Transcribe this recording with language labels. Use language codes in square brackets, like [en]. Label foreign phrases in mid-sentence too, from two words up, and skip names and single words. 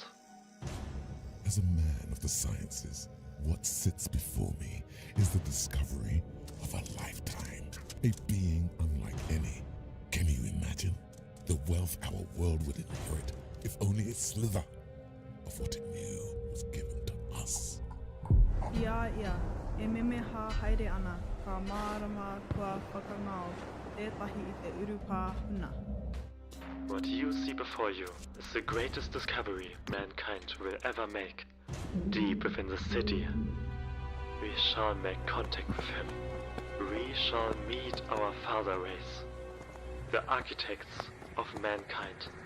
[en] As a man of the sciences, what sits before me is the discovery of a lifetime, a being unlike any. Can you imagine the wealth our world would inherit if only a slither of what it knew was given to us? [mi] Ia, e memeha haere ana, ka mārama kua whakangao, ētahi I te urupā huna. [en] What you see before you is the greatest discovery mankind will ever make. Deep within the city, we shall make contact with him. We shall meet our father race, the architects of mankind.